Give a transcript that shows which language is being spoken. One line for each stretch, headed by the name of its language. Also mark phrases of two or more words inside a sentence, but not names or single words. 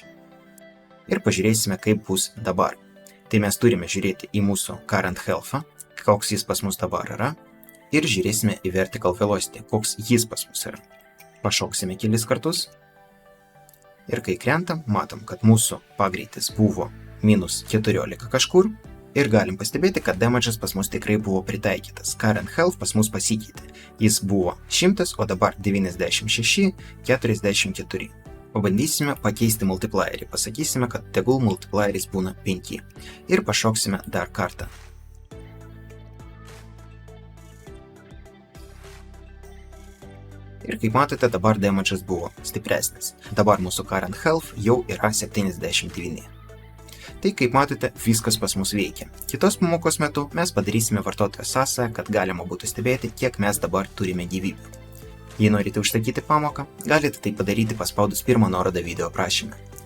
Lithuanian: Ir pažiūrėsime, kaip bus dabar. Tai mes turime žiūrėti į mūsų
English: current health'ą,
Lithuanian: koks jis pas mus dabar yra, ir žiūrėsime į
English: vertical velocity,
Lithuanian: koks jis pas mus yra. Pašoksime kelis kartus ir kai krentam, matom, kad mūsų pagreitis buvo -14 kažkur. Ir galim pastebėti, kad damage'as pas mus tikrai buvo pritaikytas.
English: Current health
Lithuanian: pas mus pasikeitė. Jis buvo 100, o dabar 96, 44. Pabandysime pakeisti multiplierį. Pasakysime, kad tegul multiplieris būna 5. Ir pašoksime dar kartą. Ir kaip matote, dabar damage'as buvo stipresnis. Dabar mūsų
English: current health
Lithuanian: jau yra 79. Tai, kaip matote, viskas pas mus veikia. Kitos pamokos metu mes padarysime vartotojo sąsają, kad galima būtų stebėti, kiek mes dabar turime gyvybių. Jei norite užsakyti pamoką, galite tai padaryti paspaudus pirmą nuorodą video aprašyme.